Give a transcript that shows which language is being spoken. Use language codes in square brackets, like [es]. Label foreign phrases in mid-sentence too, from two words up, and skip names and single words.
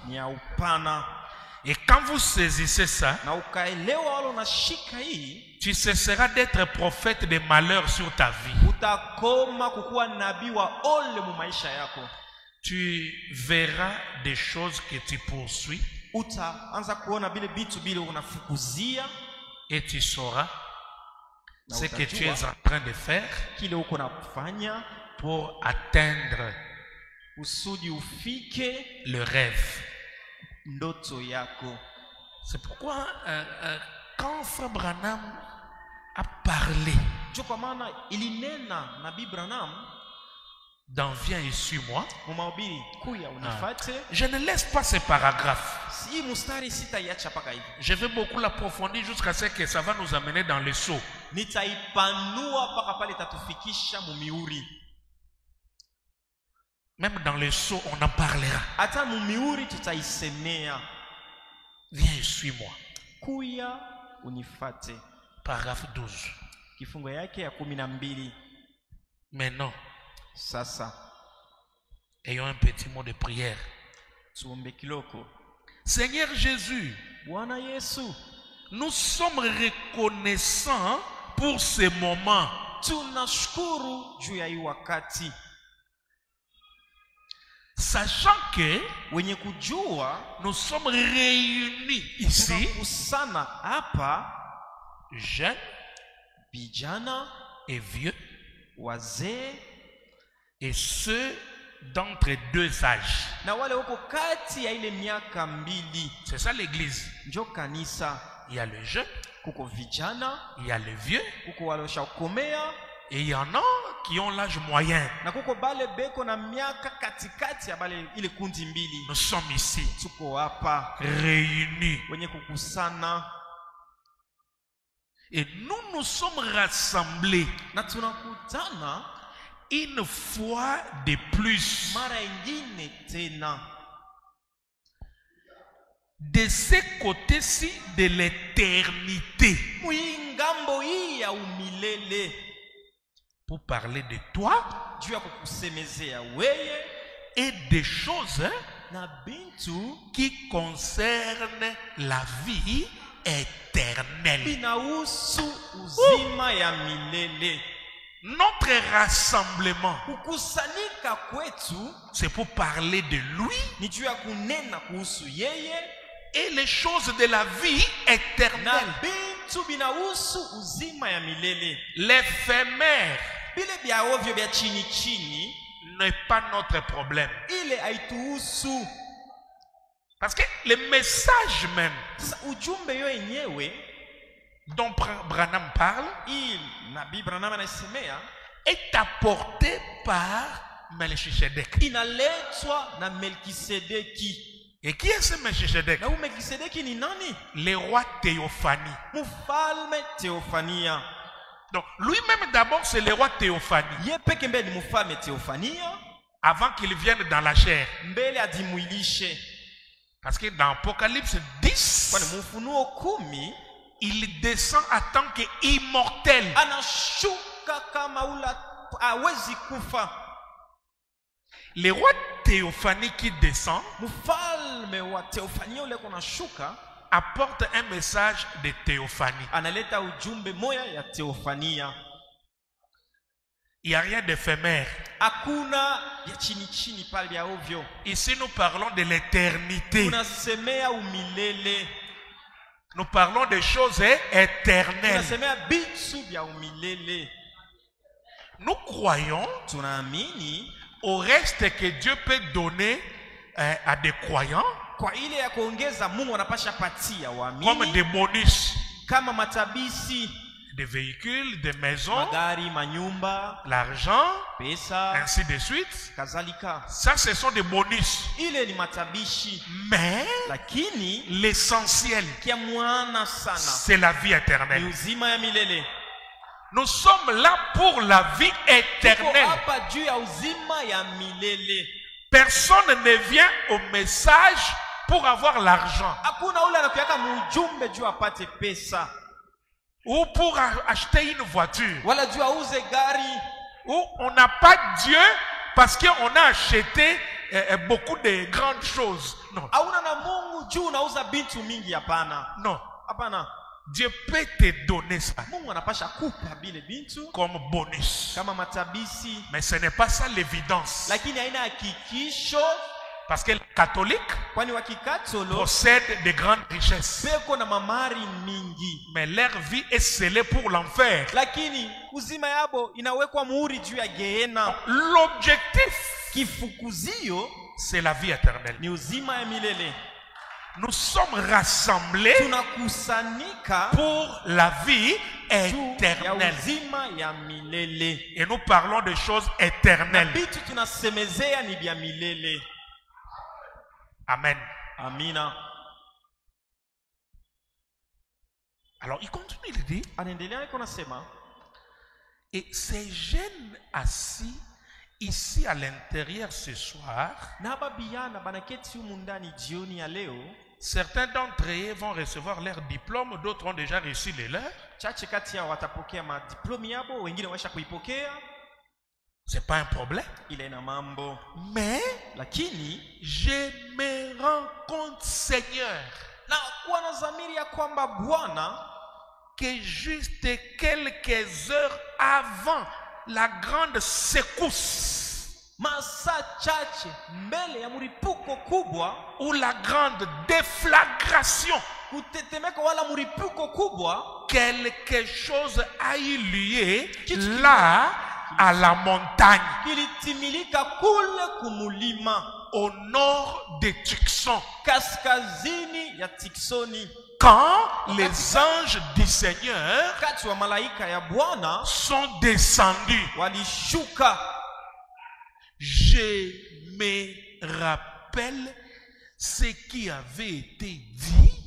[fr] Et quand vous saisissez ça, tu cesseras d'être prophète de malheur sur ta vie. Tu verras des choses que tu poursuis Et tu sauras [sw] Na [fr] ce que tu [sw] utajua [fr] es en train de faire [sw] kile uko na kufanya [fr] pour atteindre [sw] usudi ufike [fr] le rêve. [sw] ndoto yako. [fr] C'est pourquoi quand Frère Branham a parlé [sw] Ndio kwa maana ilinena Nabii Branham [fr] dans Viens et suis-moi, [sw] mu mahubiri kuya unifate. [fr] je ne laisse pas ces paragraphes. [sw] Si mustari sitaiacha paka hivi. [fr] Je vais beaucoup l'approfondir jusqu'à ce que ça va nous amener dans les sceaux. [sw] Nitaipanua paka pale tatufikisha mu miuri. [fr] Même dans les sceaux, on en parlera. [sw] Hata mu miuri tutaisemea. [fr] Viens et suis-moi. [sw] Kuya unifate. [fr] Paragraphe 12. [sw] Kifungo yake ya 12. [fr] Maintenant, [sw] Sasa [fr] ayons un petit mot de prière. [sw] tuombe kiloko. [fr] Seigneur Jésus, [sw] Bwana Yesu, [fr] nous sommes reconnaissants pour ce moment. [sw] tunashukuru juu ya hii wakati. [fr] Sachant que [sw] Wenye kujua [fr] nous sommes réunis ici, [sw] tunakusana hapa, [fr] jeunes [sw] vijana, [fr] et vieux, [sw] wazee [fr] et ceux d'entre deux âges. [sw] na wale wako kati ya ile miaka mbili. [fr] C'est ça l'église. [sw] Njo kanisa. [fr] Il y a le jeune, [sw] Kuko vijana, [fr] il y a le vieux, [sw] kuko wale washakomea, [fr] et il y en a qui ont l'âge moyen. [sw] na kuko bale beko na miaka katikati ya bale ile kundi mbili. [fr] Nous sommes ici, [sw] Tuko hapa [fr] réunis. [sw] wenye kukusana [fr] Et nous nous sommes rassemblés [sw] na tunakutana [fr] une fois de plus. [sw] mara ingine tena [fr] De ce côté-ci de l'éternité. [sw] muingambo hii ya umilele, [fr] Pour parler de toi [sw] juu ya kukusemezea weye [fr] et des choses [sw] na bintu [fr] qui concernent la vie éternelle. [sw] binahusu uzima ya milele. [fr] Notre rassemblement, [sw] Kukusanyika kwetu [fr] c'est pour parler de lui [sw] ni juu ya kunena kuhusu yeye [fr] et les choses de la vie [sw] na [fr] éternelle. [sw] bintu binahusu uzima ya milele. [fr] L'éphémère [sw] Bile bya ovyo bya chini chini [fr] n'est pas notre problème. [sw] ile haituhusu. [fr] Parce que le message même [sw] Sasa ujumbe yo yenyewe [fr] dont Branham parle [sw] hii Nabii Branham anasemea [fr] est apporté par Melchizedek. [sw] inaletwa na Melkisedeki. [fr] Et qui est ce Melchizedek? [sw] Na huyu Melkisedeki ni nani? [fr] Le roi Théophanie. [sw] Mfalme Theophania. [fr] Donc lui-même d'abord c'est le roi Théophanie. [sw] Ye peke mbele ni mfalme Theophania [fr] Avant qu'il vienne dans la chair. [sw] mbele adimwilishe. [fr] Parce que dans Apocalypse 10, [sw] Kwani Mufunuo 10 [fr] il descend en tant qu'immortel. [sw] anashuka kama ula hawezi kufa. [fr] Le roi Théophanie qui descend [sw] Mfalme wa Theophania ule kunashuka [fr] apporte un message de Théophanie. [sw] analeta ujumbe moya ya Theophania. [fr] Il n'y a rien d'éphémère. [sw] Hakuna ya chini chini pale ya ovyo. [fr] Ici nous parlons de l'éternité. [sw] Tunasemea umilele. [fr] Nous parlons des choses éternelles. [sw] Tunasemea bitu vya umilele. [fr] Nous croyons [sw] Tunaamini [fr] au reste que Dieu peut donner à des croyants [sw] kwa ile ya kuongeza Mungu anapasha patia [fr] comme [sw] waamini [fr] des bonus, [sw] kama matabisi, [fr] des véhicules, des maisons, [sw] magari, manyumba, [fr] l'argent, [sw] pesa, [fr] ainsi de suite. [sw] kadhalika. [fr] Ça, ce sont des bonus. [sw] Ile ni matabishi, [fr] Mais [sw] lakini [fr] l'essentiel, [sw] kia mwana sana [fr] c'est la vie [sw] ni [fr] éternelle. [sw] uzima ya milele. [fr] Nous sommes là pour la vie [sw] Tuko [fr] éternelle. [sw] hapa juu ya uzima ya milele. [fr] Personne ne vient au message pour avoir l'argent [sw] Hakuna ule anakuaka mujumbe juu apate pesa [fr] ou pour acheter une voiture. [sw] wala juu auze gari. [fr] Ou on n'a pas Dieu parce qu'on a acheté beaucoup de grandes choses. Non, [sw] Hauna na Mungu juu unauza bintu mingi. Hapana, [fr] non. [sw] hapana. [fr] Dieu peut te donner ça [sw] Mungu anapasha kupa bile bintu [fr] comme bonus. [sw] kama matabisi, [fr] Mais ce n'est pas ça l'évidence. [sw] lakini haina hakikisho. [fr] Parce que les catholiques [sw] kwani wakikatolo [fr] possèdent de grandes richesses. [sw] beko na mamari mingi, [fr] Mais leur vie est scellée pour l'enfer. [sw] lakini uzima yabo inawekwa muhuri juu ya Gehenna. [fr] L'objectif, [sw] Kifukuzio [fr] c'est la vie éternelle. [sw] ni uzima ya milele. [fr] Nous sommes rassemblés [sw] Tunakusanika [fr] pour la vie [sw] juu ya [fr] éternelle. [sw] uzima ya milele. [fr] Et nous parlons de choses éternelles. [sw] Bitu tunasemezea ni vya milele. [fr] Amen. [sw] Amina. [fr] Alors il continue de dire, [sw] Anaendelea iko nasema, [fr] et ces jeunes assis ici à l'intérieur ce soir, [sw] na babiana banaketi humu ndani jioni ya leo, [fr] certains d'entre eux vont recevoir leur diplôme, d'autres ont déjà reçu les leurs. [sw] chache kati yao watapokea madiplomi yabo, wengine waisha kuipokea. [fr] C'est pas un problème. [sw] Ile na mambo, [fr] Mais [sw] lakini [fr] je me rends compte, Seigneur, [sw] na kuwa na dhamiri ya kwamba Bwana, [fr] que juste quelques heures avant la grande secousse [sw] masaa chache mbele ya mlipuko kubwa, [fr] ou la grande déflagration, [sw] kutetemeka wala mlipuko kubwa, [fr] quelque chose a eu lieu là à la montagne, [sw] kilitimilika kule kumulima [fr] au nord de Tucson, [sw] kaskazini ya Tiksoni, [fr] quand les anges du Seigneur [sw] kati wa malaika ya Bwana [fr] sont descendus. [sw] walishuka. [fr] Je me rappelle ce qui avait été dit,